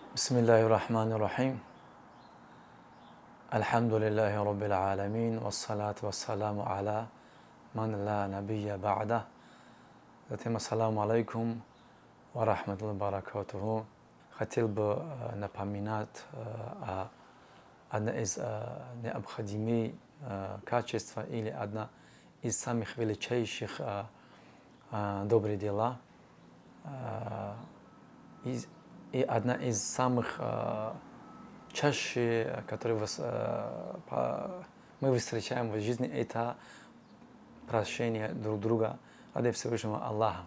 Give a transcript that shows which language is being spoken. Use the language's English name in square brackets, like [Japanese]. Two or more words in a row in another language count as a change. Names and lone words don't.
[Arabic] بسم الله الرحمن الرحيم. الحمد لله رب العالمين. والصلاة والسلام على من لا نبي بعده. Затем السلام عليكم ورحمة الله وبركاته. [Russian] Хотел бы напоминать о одной из необходимых качеств или одна из самых величайших добрых дела и одна из самых чаще, которые мы встречаем в жизни, это прощение друг друга ради Всевышнего Аллаха.